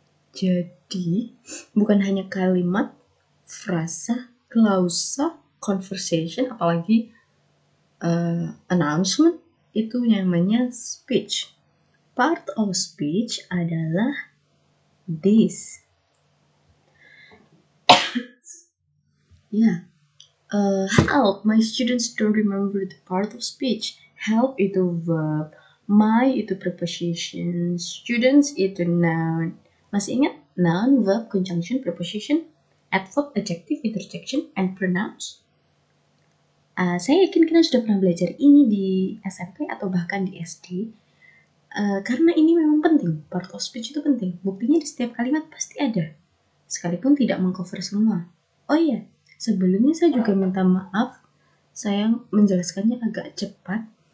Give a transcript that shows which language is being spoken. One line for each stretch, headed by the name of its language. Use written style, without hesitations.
Indonesian: Jadi, bukan hanya kalimat, frasa, klausa, conversation, apalagi announcement, itu namanya speech. Part of speech adalah this.
English: Help, my students don't remember the part of speech. Help itu verb, my itu preposition, students itu noun.
Indonesian: Masih ingat?
English: Noun, verb, conjunction, preposition, adverb, adjective, interjection, and pronouns.
Indonesian: Saya yakin kalian sudah pernah belajar ini di SMP atau bahkan di SD. Karena ini memang penting, part of speech itu penting. Buktinya di setiap kalimat pasti ada, sekalipun tidak mengcover semua. Oh iya, sebelumnya saya juga minta maaf, saya menjelaskannya agak cepat.